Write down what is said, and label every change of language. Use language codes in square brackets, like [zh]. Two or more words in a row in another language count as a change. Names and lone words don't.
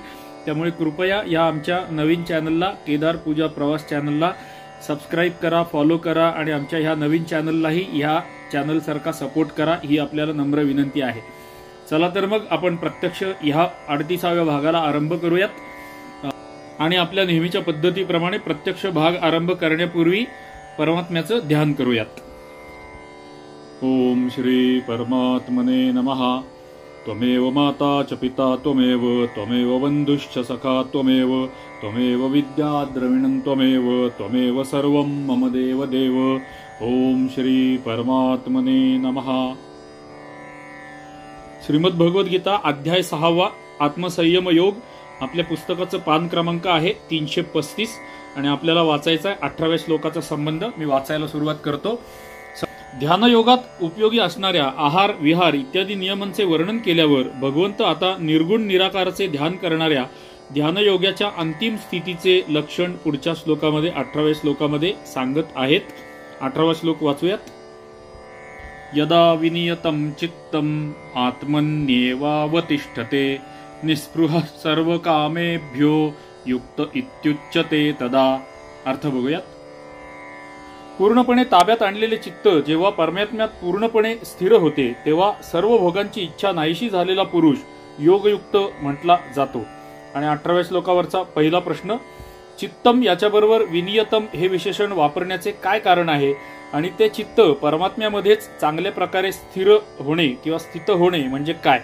[mr] त्यामुळे कृपया या आमच्या नवीन चॅनलला केदार पूजा प्रवास चॅनलला सबस्क्राईब करा, फॉलो करा आणि आमच्या ह्या नवीन चॅनललाही ह्या चॅनलसारखा सपोर्ट करा ही आपल्याला नम्र विनंती आहे. चला तर मग आपण प्रत्यक्ष ह्या 38व्या भागाला आरंभ करूयात आणि आपल्या नेहमीच्या पद्धतीप्रमाणे प्रत्यक्ष भाग आरंभ करण्यापूर्वी परमात्म्याचं ध्यान करूयात. [sa] ओम श्री परमात्मने नमः. त्वमेव माता च पिता त्वमेव, त्वमेव बंधुश्च सखा त्वमेव, त्वमेव विद्या द्रविणं त्वमेव, त्वमेव सर्वं मम देव देव. ओम श्री परमात्मने नमः. [mr] श्रीमद भगवद्गीता अध्याय 6 आत्मसंयम योग. आपल्या पुस्तकाचं पान क्रमांक आहे 335 आणि आपल्याला वाचायचा आहे 18व्या श्लोकाचा संबंध. मी वाचायला सुरुवात करतो. ध्यानयोगात उपयोगी असणाऱ्या आहार विहार इत्यादी नियमांचे वर्णन केल्यावर भगवंत आता निर्गुण निराकाराचे ध्यान करणाऱ्या ध्यानयोगाच्या अंतिम स्थितीचे लक्षण पुढच्या श्लोकामध्ये 18व्या श्लोकामध्ये सांगत आहेत. 18वा श्लोक वाचूयात. [sa] यदा विनियतं चित्तम आत्मन्येवावतिष्ठते निस्पृह सर्व कामेभ्यो युक्त इत्युच्यते तदा. [mr] अर्थ बघूयात. पूर्णपणे ताब्यात आणलेले चित्त जेव्हा परमात्म्यात पूर्णपणे स्थिर होते तेव्हा सर्व भोगांची इच्छा नाहीशी झालेला पुरुष योगयुक्त म्हटला जातो. आणि 18व्या श्लोकावरचा पहिला प्रश्न. चित्तम याच्याबरोबर विनियतम हे विशेषण वापरण्याचे काय कारण आहे आणि ते चित्त परमात्म्यामध्येच चांगल्या प्रकारे स्थिर होणे किंवा स्थित होणे म्हणजे काय?